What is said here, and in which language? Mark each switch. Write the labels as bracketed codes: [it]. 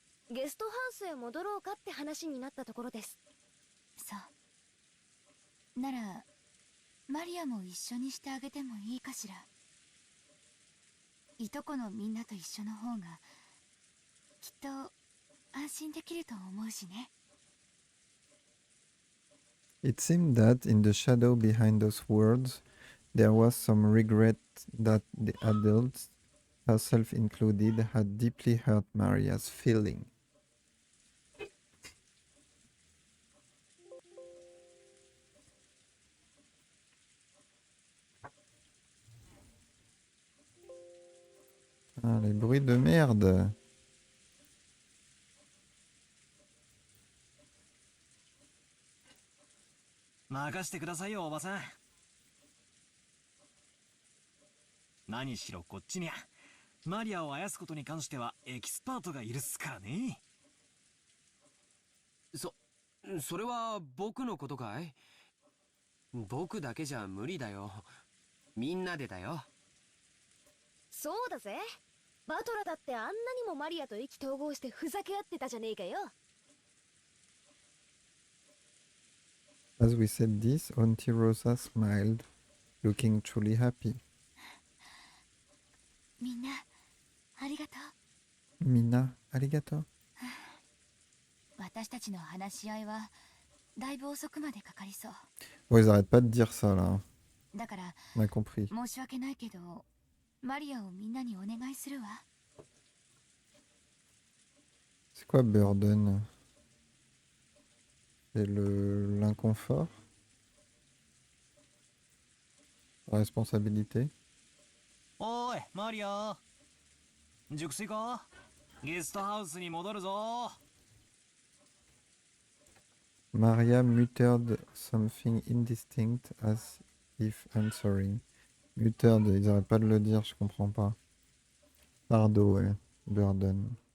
[ja] ゲストハウスへ戻ろうかって話になったところです。そう。ならマリアも一緒にしてあげてもいいかしら。いとこのみんなと一緒の方がきっと安心できると思うしね。 [en] It seemed that in the shadow behind those words, there was some regret that the adults, herself included, had deeply hurt Maria's feeling. [fr] Ah, les bruits de merde. [ja] 任してくださいよおばさん。何しろこっちにゃマリアをあやすことに関してはエキスパートがいるっすからね。それは僕のことかい？僕だけじゃ無理だよ。みんなでだよ。そうだぜ。バトラだってあんなにもマリアと意気投合してふざけ合ってたじゃねえかよ。 [en] As we said this, Auntie Rosa smiled, looking truly happy. [ja] みんなありがとう。 Mina, arigato. 私たちの話し合いはだいぶ遅くまでかかりそう。 [fr] Bon, ils arrêtent pas de dire ça là. [ja] だから [fr] On a compris. [ja] 申し訳ないけどマリアをみんなにお願いするわ。 [fr] C'est quoi burden? C'est l'inconfort? responsabilité. [ja] おいマリア、熟睡か？ゲストハウスに戻るぞ。 [en] Maria muttered something indistinct as if answering. [fr] Muttered, ils arrêtent pas de le dire, je comprends pas. Fardeau, ouais. Burden.